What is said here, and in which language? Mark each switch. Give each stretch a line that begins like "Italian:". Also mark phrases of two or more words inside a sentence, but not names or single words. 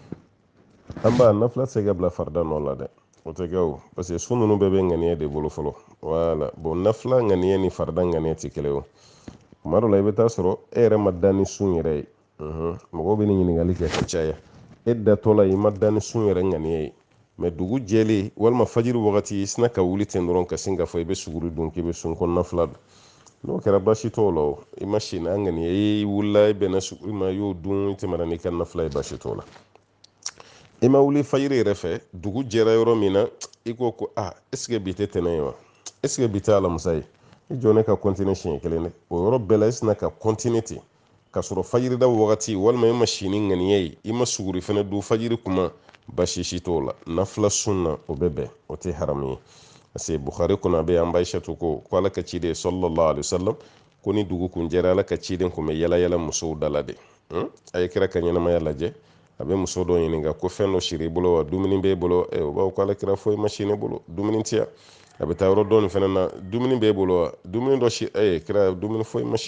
Bambara: an b'a nafila tɛ se ka bila farida nɔ la dɛ o tɛ kɛ o
French: parce que
Bambara: sun ninnu bɛɛ bɛ ŋaniya de bolo fɔlɔ wala bon nafila ŋaniya ni farida ŋaniya tɛ kelen o tuma dɔ la i bɛ taa sɔrɔ e yɛrɛ ma da ni sun yɛrɛ ye mɔgɔw bɛ nin ɲininkali kɛ ka caya e datɔ la i ma da ni sun yɛrɛ ŋaniya ye mɛ dugu jɛlen walima fajiri wagati i sina ka wuli ten dɔrɔn ka sin ka fɔ i bɛ suguri dun k'i bɛ sun kɔnɔna fila dun n'o kɛra baasi t'o la o i ma si n'a ŋaniya i wulila i bɛnna suguri ma i y'o dun i tɛmɛna n'i ka nafila ye baasi t'o la i ma wuli fajiri yɛrɛ fɛ dugu jɛra yɔrɔ min na i ko ko
French: est-ce que
Bambara: bi tɛ tɛnɛ ye wa
French: est-ce que
Bambara: bi tɛ alamisa ye i jɔ ne ka continuer siɲɛ kelen dɛ o yɔrɔ bɛɛ la i sina ka continuer ten ka sɔrɔ fajiri da wagati walima i ma si ni ŋaniya ye i ma suguri fana dun fajiri kuma baasi si t'o la nafila sun na o bɛ bɛn o tɛ haramu ye
French: parce que
Bambara: Bukhari kɔnɔ a bɛ an ba Aishatu ko ala ka ciden
Arabic: sallallahu alaihi wasallam
Bambara: ko ni dugu kun jɛra ala ka ciden kun bɛ yala yala musow dala de a ye kira ka ɲɛnamaya lajɛ a bɛ muso dɔ ɲininka ko fɛn dɔ siri i bolo wa dumuni b'e bolo o b'a fɔ ko ala kira foyi ma si ne bolo dumuni tɛ yan a bɛ taa yɔrɔ dɔɔnin fana na dumuni b'e bolo wa dumuni dɔ si kira dumuni foyi ma